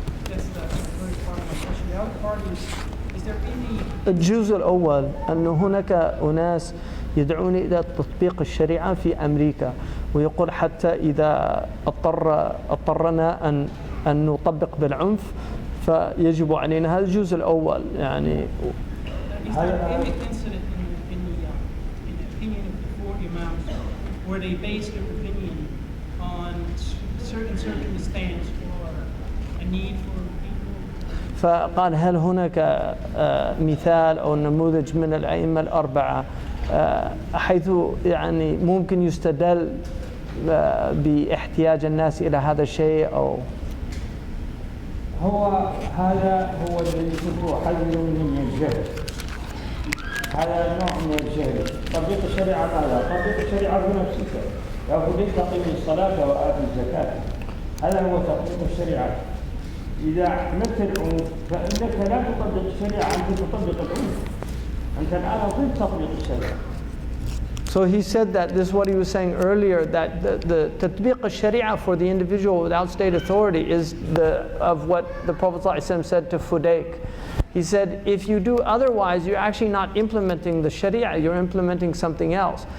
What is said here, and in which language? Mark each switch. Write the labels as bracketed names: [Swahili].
[English] That's the first part of my question. The other part is there any... [Arabic] الجزء الأول أن هناك أناس يدعون إلى تطبيق الشريعة في أمريكا، ويقول حتى إذا اضطرنا أن نطبق بالعنف فيجب علينا. هذا الجزء الأول يعني. [English] Is there any incident in the opinion of the 4 imams where they base their opinion on certain circumstance or a need for people? [Arabic] فقال هل هناك مثال أو نموذج من الأئمة الأربعة حيث يعني ممكن يستدل باحتياج الناس إلى هذا الشيء أو هذا هو الذي يشوفه حذر من الجهل. هذا نوع من الجهل. تطبيق الشريعة ماذا؟ تطبيق الشريعة بنفسك. لابد أن تقيم الصلاة وآتي الزكاة. هذا هو تطبيق الشريعة. إذا أحملت العنف فإنك لا تطبق الشريعة، أنت تطبق العنف. أنت الآن ضد تطبيق الشريعة. [English] So he said that, this is what he was saying earlier, that the tatbiq al-sharia for the individual without state authority is of what the Prophet ﷺ said to Fudayk. He said, if you do otherwise, you're actually not implementing the sharia, you're implementing something else.